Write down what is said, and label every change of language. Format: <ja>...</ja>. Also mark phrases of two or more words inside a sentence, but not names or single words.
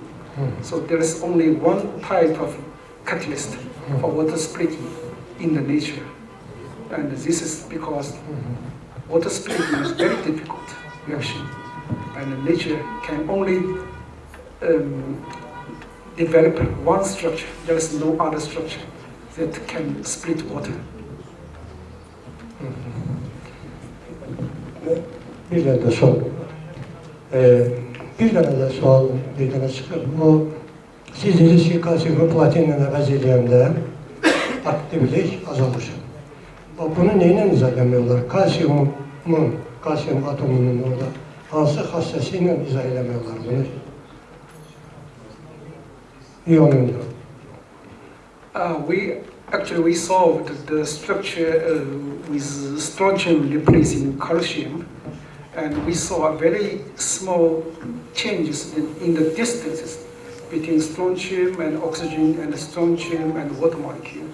<en>So there is only one type of catalyst for water splitting in the nature, and this is because water splitting is very difficult reaction, and nature can only develop one structure. There is no other structure that can split water.</en> <az>Bir dənə sual. Bir dənə də sual bir dənə çıxır. Siz dediniz ki, kalsiyumu platinlə əvəz edəndə aktivlik azalır. Bunu neylə izah etmək olar? Kalsiyumun kalsiyum atomunun orada hansı xassəsi ilə izah eləmək olar bunu? İyonundur.</az> <en>We solved the structure with strontium replacing calcium, and we saw very small changes in the distances between strontium and oxygen and strontium and water molecule.</en>